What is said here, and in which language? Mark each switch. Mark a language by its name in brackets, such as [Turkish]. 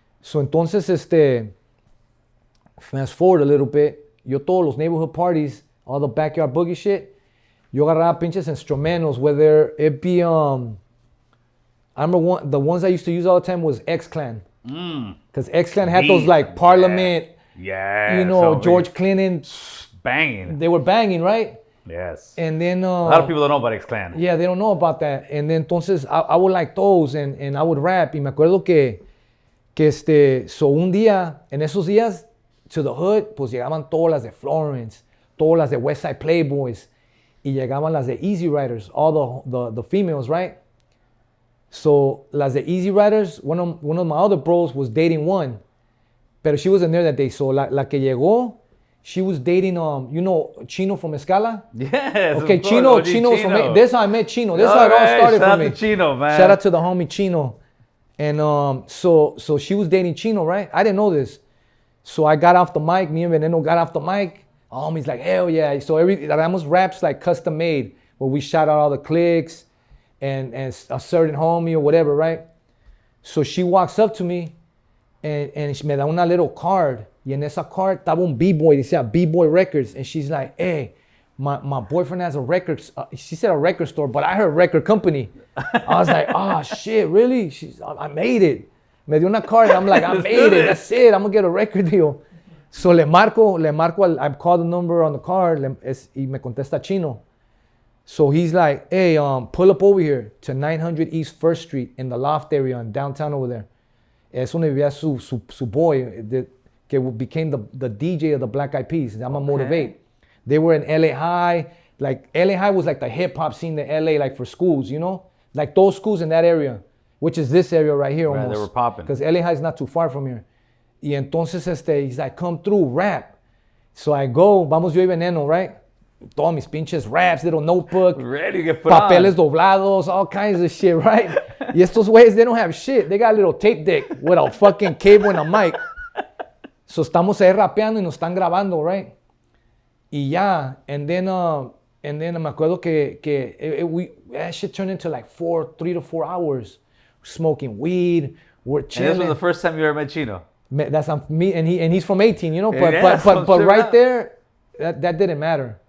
[Spanish] So entonces, [English] fast forward a little bit, [Spanish] yo todos los [English] neighborhood parties, all the backyard boogie shit, [Spanish] yo agarraba pinches [English] instrumentals, whether it be, I remember the ones I used to use all the time was X-Clan. Because X-Clan had those like Parliament, yeah, you know, George Clinton. Banging. They were banging, right? Yes. And then a lot of people don't know about X-Clan. Yeah, they don't know about that. And then [Spanish] entonces [English] I would like those and I would rap. [Spanish] Y me acuerdo que so un día, en esos días, [English] to the hood, [Spanish] pues llegaban todas las de Florence, todas las de West Side Playboys, y llegaban las de Easy Riders, [English] all the females, right? So [Spanish] las de Easy Riders, [English] one of my other bros was dating one, [Spanish] pero [English] she wasn't there that day. So [Spanish] la que llegó, [English] she was dating, you know, Chino from Escala? Yes. Okay, Chino was from, this how I met Chino. This how it all started for me. Shout out to Chino, man. Shout out to the homie Chino. And so she was dating Chino, right? I didn't know this. So I got off the mic, me and Veneno got off the mic. Homie's like, hell yeah. So Ramos raps like custom made, where we shout out all the clicks and a certain homie or whatever, right? So she walks up to me and [Spanish] me da una [English] little card. [Spanish] Y en esa card estaba un B-Boy, decía B-Boy Records. [English] And she's like, hey, my boyfriend has a record, she said a record store, but I heard record company. I was like, oh shit, really? I made it. [Spanish] Me dio una card, [English] I'm like, I made it, that's it, I'm gonna get a record deal. So [Spanish] le marco, [English] I called the number on the card, [Spanish] y me contesta [English] Chino. So he's like, hey, pull up over here to 900 East 1st Street in the Loft area in downtown over there. [Spanish] Es donde vivía su boy, que [English] became the DJ of the Black Eyed Peas. I'm gonna motivate. They were in LA High. Like LA High was like the hip hop scene in LA, like for schools, you know? Like those schools in that area, which is this area right here almost. They were popping. Because LA High is not too far from here. [Spanish] Y entonces [English] he's like, come through, rap. So I go, [Spanish] vamos yo y Veneno, right? Todos mis pinches raps, [English] little notebook. Ready to get put [Spanish] papeles [English] on. [Spanish] doblados, [English] all kinds of shit, right? [Spanish] Y estos [English] ways, they don't have shit. They got a little tape deck with a fucking cable and a mic. [Spanish] So estamos ahí rapeando y nos están grabando, right? Y ya, [English] and then [Spanish] me acuerdo que [English] that shit turned into like 3 to 4 hours. Smoking weed, we're chilling. And this was the first time you ever met Chino. That's me, and he's from 18, you know. But yeah, but right there, that didn't matter.